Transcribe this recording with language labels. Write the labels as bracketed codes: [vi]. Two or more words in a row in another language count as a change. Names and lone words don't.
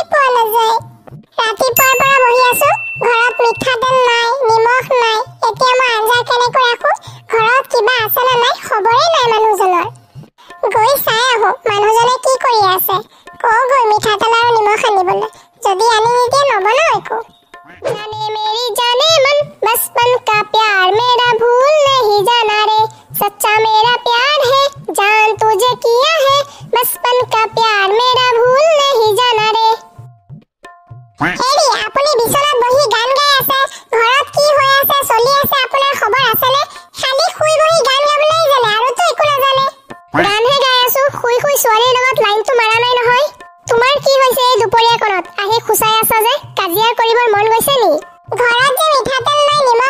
[as] পোৱা নাযায় ৰাতিপুৱাৰ পৰা বহি আছো ঘৰত মিঠাতেল নাই নিমখ নাই এতিয়া মই আঞ্জা কেনেকৈ ৰাখো ঘৰত কিবা আছে না নাই খবৰে নাই মানুহজনৰ গৈ চাই আহো মানুহজনে কি কৰি আছে কওঁ গৈ মিঠাতেল আৰু নিমখ আনিবলৈ যদি আনি নিদিয়ে নবনাও একো [hi] जाने मेरी जाने मन बचपन का प्यार मेरा भूल नहीं जाना रे सच्चा मेरा प्यार है जान तुझे किया है बचपन का प्यार मेरा भूल नहीं जाना रे [as] হেৰি আপুনি বিছনাত বহি গান গাই আছে ঘৰত কি হৈ আছে চলি আছে আপোনাৰ খবৰ আছে নে খালি শুই বহি গান গাবলৈ জানে আৰু তো একো নাজানে গানহে গাই আছো শুই শুই ছোৱালীৰ লগত লাইনটো মাৰা নাই নহয় তোমাৰ কি হৈছে এই দুপৰীয়া কোণত আহি খুচাই আছা যে কাজিয়া কৰিবৰ মন গৈছে নি ঘৰত যে মিঠাতেল নাই নিমখ